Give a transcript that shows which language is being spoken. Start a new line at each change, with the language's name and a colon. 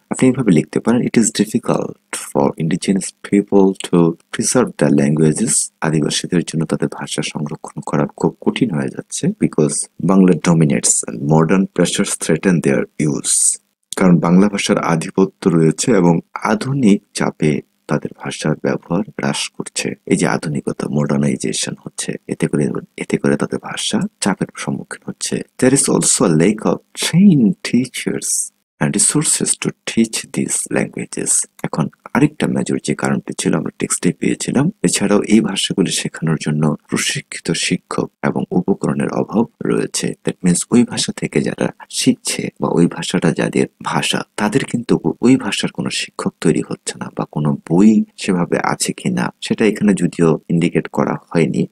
Bangla: আপনি এইভাবে লিখতে পারেন,
English: it is difficult for indigenous people to preserve the languages,
Bangla: আদিবাসীদের জন্য তাদের ভাষা সংরক্ষণ করা খুব কঠিন হয়ে যাচ্ছে,
English: because Bangla dominates and modern pressures threaten their use,
Bangla: কারণ বাংলা ভাষার আধিপত্য রয়েছে এবং আধুনিক চাপে তাদের ভাষার ব্যবহার হ্রাস করছে। এই যে আধুনিকতা, মডার্নাইজেশন হচ্ছে, এতে করে তাদের ভাষা চাপের সম্মুখীন হচ্ছে।
English: There is also a lack of trained teachers and resources to teach these languages.
Bangla: এখন আরেকটা মেজর যে কারণটি ছিল আমরা টেক্সটে পেয়েছিলাম, এছাড়াও এই ভাষাগুলি শেখানোর জন্য প্রশিক্ষিত শিক্ষক এবং উপকরণের অভাব রয়েছে। দ্যাট মিনস ওই ভাষা থেকে যারা শিখছে বা ওই ভাষাটা যাদের ভাষা, তাদের কিন্তু ওই ভাষার কোনো শিক্ষক তৈরি হচ্ছে না, বা কোনো বই সেভাবে আছে কিনা সেটা এখানে যদিও ইন্ডিকেট করা হয়নি।